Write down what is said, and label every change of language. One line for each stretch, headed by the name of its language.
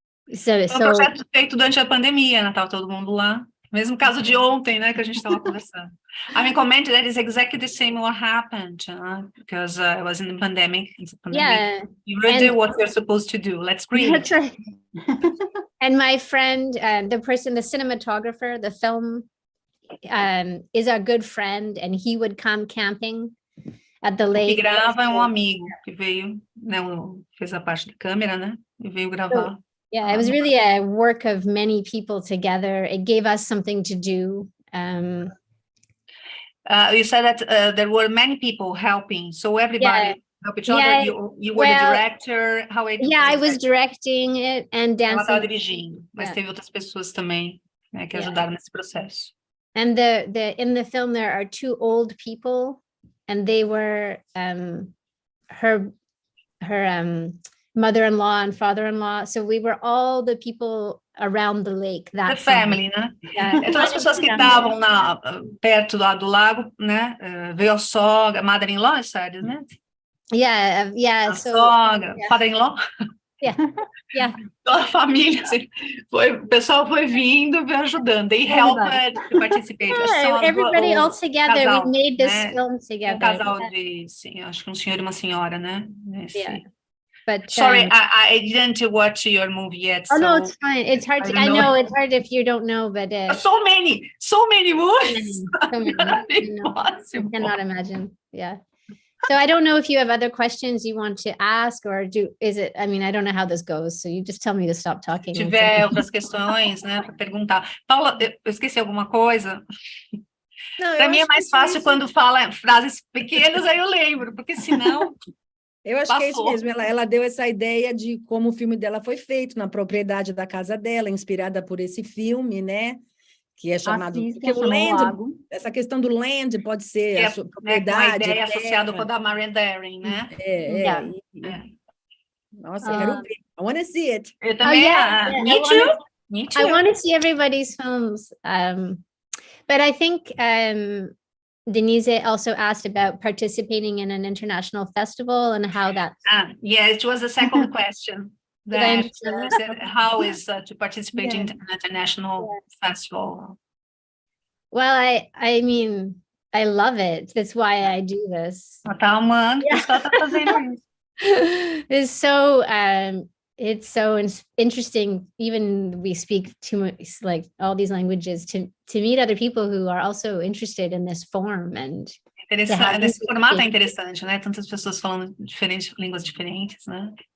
Portuguese: Foi um projeto feito durante a pandemia, né? Tava todo mundo lá. Mesmo caso de ontem, né? Que a gente estava conversando.
English: I mean, commented that is exactly the same what happened, because I was in the pandemic. Yeah. You really do what you're supposed to do. Let's create. That's right. And my friend, the cinematographer, the film, is a good friend, and he would come camping at the lake.
Portuguese: Que grava é um amigo que veio, né? Fez a parte da câmera, né? E veio gravar.
English: Yeah, it was really a work of many people together. It gave us something to do. You said that there were many people helping, so everybody helped each other. You were the director. I was directing it and dancing.
Portuguese: Ela estava dirigindo, mas teve outras pessoas também, né, que ajudaram nesse processo.
English: And in the film there are two old people, and they were her mother-in-law and father-in-law, so we were all the people around the lake. The family, né?
Portuguese: Então as pessoas que estavam perto lá do lago, né? Veio a sogra, mother-in-law, sabe, né?
English: Yeah.
Portuguese: A sogra, father-in-law.
English: Yeah.
Portuguese: Toda a família, assim, o pessoal foi vindo, veio ajudando.
English: They helped to participate. Everybody all together,
Portuguese: casal,
English: we made this
Portuguese: né?
English: film together.
Portuguese: Um casal sim, acho que um senhor e uma senhora, né?
English: But sorry, I didn't watch your movie yet. Oh, no, it's fine. It's hard to, I know it's hard if you don't know, but so many movies. So many. I cannot imagine. Yeah. So I don't know if you have other questions you want to ask, or I mean, I don't know how this goes, so you just tell me to stop talking.
Portuguese: Se tiver outras questões, né, para perguntar. Paula, eu esqueci alguma coisa? Para mim é mais fácil quando fala frases pequenas, aí eu lembro, porque senão... Eu acho que é isso mesmo, ela deu essa ideia de como o filme dela foi feito na propriedade da casa dela, inspirada por esse filme, né? Que é chamado... Porque o land, essa questão do land pode ser a sua propriedade. Uma ideia associada com a da Marian Daring, né? Nossa, eu quero ver.
English: I want to see it.
Portuguese: Eu também.
English: Me too. I want to see everybody's films. But I think... Denise also asked about participating in an international festival and how that. Yeah, it was the second question. How is to participate in an international festival? Well, I mean, I love it. That's why I do this.
Portuguese: Tá amando, está fazendo isso.
English: It's so interesting. Even we speak too much, like all these languages, to meet other people who are also interested in this form. And
Portuguese: esse formato é interessante, né? Tantas pessoas falando línguas diferentes, né?